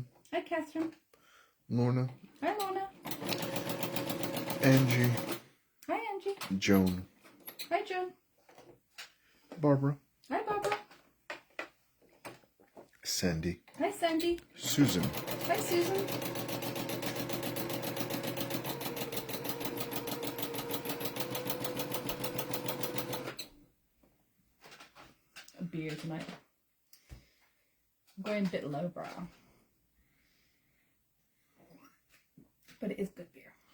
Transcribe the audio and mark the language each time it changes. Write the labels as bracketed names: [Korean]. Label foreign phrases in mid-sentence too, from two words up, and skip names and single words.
[English] Hi, Catherine. Lorna. Hi, Lorna. Angie. Hi, Angie. Joan. Hi, Joan. Barbara. Hi, Barbara. Sandy. Hi, Sandy. Susan. Hi, Susan. A beer tonight. I'm going a bit lowbrow. But it is good beer.